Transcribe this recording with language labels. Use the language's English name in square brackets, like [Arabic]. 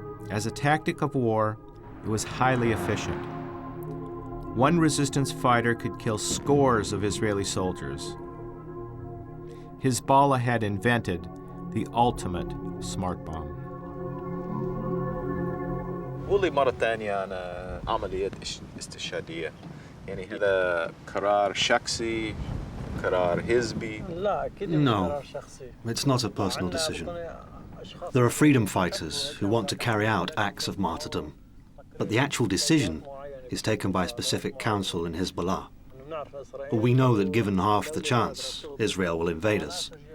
[English] As a tactic of war, it was highly efficient. One resistance fighter could kill scores of Israeli soldiers. Hezbollah had invented the ultimate smart bomb. [Arabic] قولي مرة ثانية عن عملية استشهادية. يعني هذا قرار شخصي قرار حزبي. [English] No, it's not a personal decision. There are freedom fighters who want to carry out acts of martyrdom, but the actual decision is taken by a specific council in Hezbollah. We know that given half the chance, Israel will invade us.